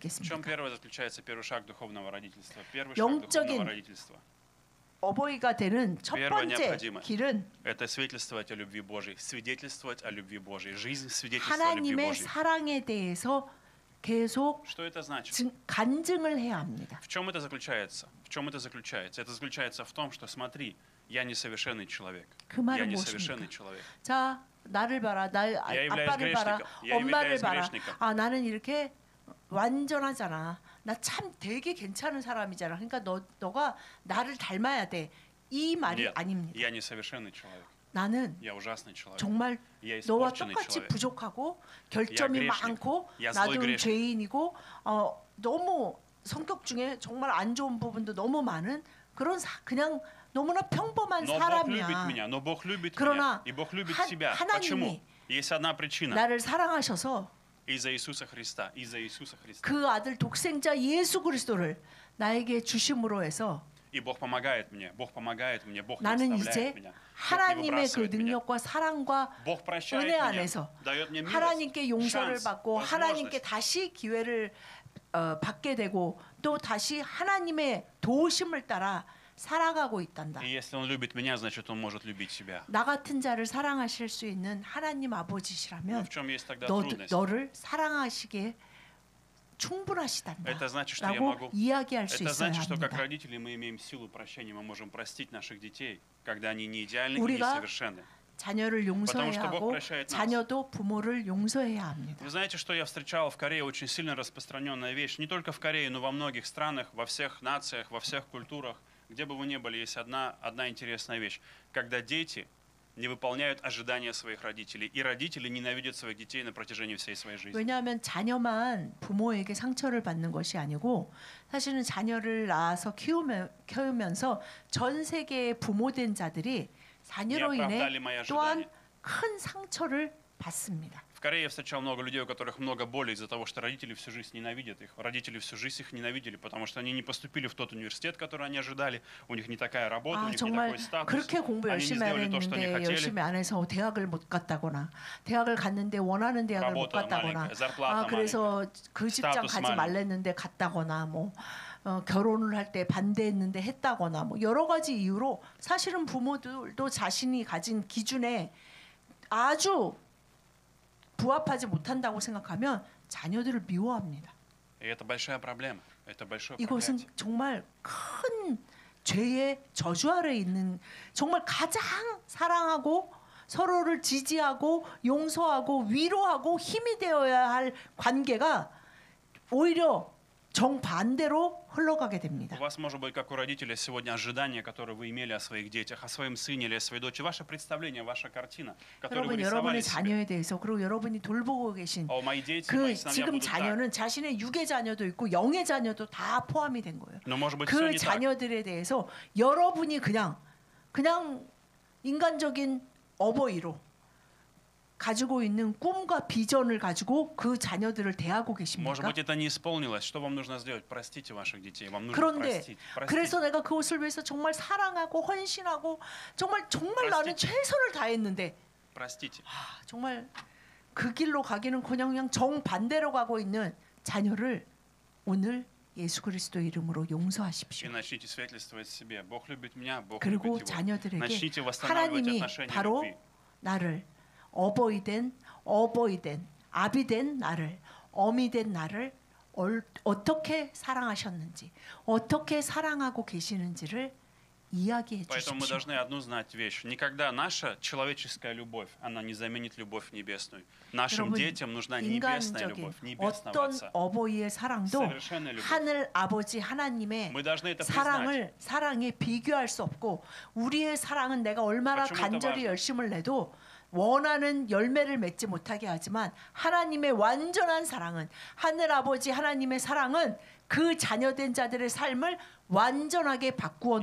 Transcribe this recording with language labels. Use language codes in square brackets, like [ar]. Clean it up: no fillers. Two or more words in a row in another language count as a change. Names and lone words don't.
[ru] В чем [ko] 있겠습니까? [ru] первый заключается первый шаг духовного родительства? Первый шаг [ko] 영적인 [ru] духовного родительства [ko] 어버이가 되는 첫 [ru] Первое [ko] 번째 [ru] необходимо. [ko] 길은 [ru] – это свидетельствовать о любви Божьей, свидетельствовать о любви Божьей, жизнь свидетельства о любви [ko] 하나님의 [ru] Божьей. [ko] 사랑에 대해서 계속 [ru] Что это значит? [ko] 간증을 해야 합니다. [ru] В чем это заключается? В чем это заключается? Это заключается в том, что смотри, я несовершенный человек. [ko] 그 [ru] Я [ko] 말은 [ru] несовершенный [ko] 무엇입니까? [ru] человек. [ko] 자, 나를 봐라. [ru] Я являюсь [ko] 아빠를 봐라. [ru] грешником. Я [ko] 엄마를 [ru] являюсь [ko] 봐라. [ru] грешником. [ko] 아, 나는 이렇게 완전하잖아. 나 참 되게 괜찮은 사람이잖아. 그러니까 너가 나를 닮아야 돼. 이 말이 [ru] Нет, [ko] 아닙니다. [ru] я несовершенный человек. [ko] 나는 [ru] Я ужасный человек. [ko] 정말 [ru] Я [ko] 너와 [ru] испорченный [ko] 똑같이 [ru] человек. [ko] 부족하고 결점이 야, 그레시닉. 많고 야, 나도 [ru] злой грешник. [ko] 죄인이고 너무 성격 중에 정말 안 좋은 부분도 너무 많은 그런 그냥 너무나 평범한 [ru] Но Бог любит [ko] 사람이야. [ru] меня, но Бог любит [ko] 그러나 [ru] меня, и Бог любит [ko] 하- [ru] тебя. [ko] 하나님이 [ru] Почему? Есть одна причина. [ko] 나를 사랑하셔서 [ru] Из-за Иисуса Христа. Из-за Иисуса Христа. [ko] 그 아들 독생자 예수 그리스도를 나에게 주심으로 해서 [ru] И Бог помогает мне. Бог помогает мне. Бог не [ko] 나는 [ru] оставляет [ko] 이제 [ru] меня. Бог не [ko] 하나님의 그 [ru] выбрасывает меня. [ko] 능력과 사랑과 [ru] Бог прощает [ko] 은혜 [ru] меня. [ko] 안에서 [ru] дает мне [ko] 하나님께 [ru] милость, [ko] 용서를 [ru] шанс, [ko] 받고 하나님께 [ru] возможность. [ko] 다시 기회를 받게 되고 또 다시 하나님의 도우심을 따라 살아가고 있단다. [ru] И если Он любит меня, значит Он может любить себя. [ko] 나 같은 자를 사랑하실 수 있는 하나님 [ru] Но [ko] 아버지시라면 [ru] в чем есть тогда трудность? [ko] 너를 사랑하시기에 충분하시단다. [ru] Это значит, что я [ko] 라고 [ru] могу. [ko] 이야기할 수 [ru] Это [ko] 있어야 [ru] значит, что как [ko] 합니다. [ru] родители мы имеем силу прощения, мы можем простить наших детей, когда они не идеальны и [ko] 우리가 [ru] несовершенны. [ko] 자녀를 용서해야 [ru] Потому что Бог [ko] 하고 [ru] прощает нас. [ko] 자녀도 부모를 용서해야 합니다. [ru] Вы знаете, что я встречал в Корее? Очень сильно распространенная вещь. Не только в Корее, но во многих странах, во всех нациях, во всех культурах. Где бы вы ни были, есть одна интересная вещь. Когда дети не выполняют ожидания своих родителей. И родители ненавидят своих детей на протяжении всей своей жизни. [ko] 왜냐하면 자녀만 부모에게 상처를 받는 것이 아니고 사실은 자녀를 낳아서 키우면서 전 세계의 부모된 자들이 자녀로 [ru] Не [ko] 인해 [ru] оправдали мои [ko] 또한 [ru] ожидания. [ko] 큰 상처를 받습니다. [ru] В Корее я встречал много людей, у которых много боли из-за того, что родители всю жизнь ненавидят их. Родители всю жизнь их ненавидели, потому что они не поступили в тот университет, который они ожидали. У них не такая работа, у [ko] 아 [ru] них не [ko] 정말 [ru] такой статус. [ko] 그렇게 공부 [ru] Они не [ko] 열심히 하려 [ru] сделали то, что они [ko] 했는데 [ru] хотели. [ko] 열심히 안 해서 대학을 못 갔다거나 대학을 갔는데 원하는 대학을 못 [ru] работа [ko] 갔다거나 [ru] маленькая, зарплата [ko] 그래서 그 직장 스타투스 가지 [ru] 마ленький. [ko] 말랬는데 갔다거나 뭐 결혼을 할 때 반대했는데 했다거나 뭐 여러 가지 이유로 사실은 부모들도 자신이 가진 기준에 아주 부합하지 못한다고 생각하면 자녀들을 미워합니다. [ru] И это большая проблема. Это большое [ko] 이것은 [ru] проклятие. [ko] 정말 큰 죄의 저주 아래 있는 정말 가장 사랑하고 서로를 지지하고 용서하고 위로하고 힘이 되어야 할 관계가 오히려 정반대로 흘러가게 됩니다. [ru] У вас может быть, как у родителей, сегодня ожидания, которые вы имели о своих детях, о своем сыне или о своей дочери, ваше представление, ваша картина, которую вы [ko] 여러분 [ru] рисовали [ko] 여러분의 [ru] себе. [ko] 자녀에 대해서 그리고 여러분이 돌보고 계신 [ru] Мои дети, [ko] 그 [ru] мои сыновья [ko] 지금 [ru] будут так. [ko] 자녀는 자신의 육의 자녀도 있고 영의 자녀도 다 포함이 된 거예요. [ru] Но может быть, все [ko] 그 [ru] не так. [ko] 자녀들에 대해서 여러분이 그냥 인간적인 어버이로 가지고 있는 꿈과 비전을 가지고 그 자녀들을 대하고 [ru] Может [ko] 계십니까? [ru] быть, это не исполнилось. Что вам нужно сделать? Простите ваших детей. Вам нужно [ko] 그런데 [ru] простить. Простите. [ko] 그래서 내가 그것을 위해서 정말 사랑하고 헌신하고 정말 나는 최선을 다했는데 [ru] Простите. [ko] 정말 그 길로 가기는 그냥 정반대로 가고 있는 자녀를 오늘 예수 그리스도 이름으로 [ru] И [ko] 용서하십시오. [ru] начните свидетельствовать себе. Бог любит меня, Бог [ko] 그리고 [ru] любит его. [ko] 자녀들에게 [ru] Начните восстанавливать [ko] 하나님이 [ru] отношения [ko] 바로 [ru] любви. [ko] 나를 어버이 된 아비 된 나를 어미 된 나를 어떻게 사랑하셨는지 어떻게 사랑하고 계시는지를 이야기해 [ru] Поэтому мы [ko] 주십시오. [ru] должны одну знать вещь. Никогда наша человеческая любовь, она не заменит любовь небесную. Нашим [ko] 여러분, [ru] детям нужна небесная [ko] 인간적인 [ru] любовь, небесного [ko] 어떤 [ru] Отца. [ko] 어버이의 사랑도 [ru] Совершенная любовь. [ko] 하늘 아버지 하나님의 [ru] Мы должны это признать. [ko] 사랑에 비교할 수 없고 우리의 사랑은 내가 얼마나 [ru] Почему это [ko] 간절히 [ru] важно? [ko] 열심을 내도 원하는 열매를 맺지 못하게 하지만 하나님의 완전한 사랑은 하늘 아버지 하나님의 사랑은 그 자녀된 자들의 삶을 완전하게 바꾸어